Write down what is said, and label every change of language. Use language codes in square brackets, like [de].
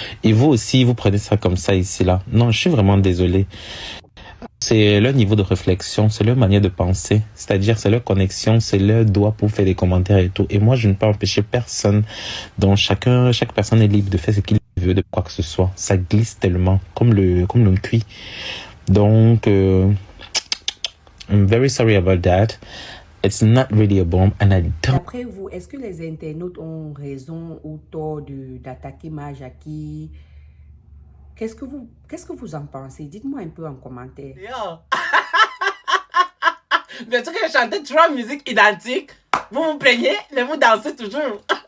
[fr] Et vous aussi, vous prenez ça comme ça ici, là. Non, je suis vraiment désolé. C'est leur niveau de réflexion, c'est leur manière de penser. C'est-à-dire, c'est leur connexion, c'est leur doigt pour faire des commentaires et tout. Et moi, je ne peux empêcher personne. Donc, chaque personne est libre de faire ce qu'il veut de quoi que ce soit. Ça glisse tellement, comme le cuit. [en] Donc, I'm very sorry about that. It's not really a bomb and I don't... [fr] Après vous, est-ce que les internautes ont raison ou tort d'attaquer Maya Jackie? Qu'est-ce que vous en pensez? Dites-moi un peu en commentaire. Yo. Bien sûr que je chantais 3 musiques identiques. Vous vous plaignez, mais vous dansez toujours.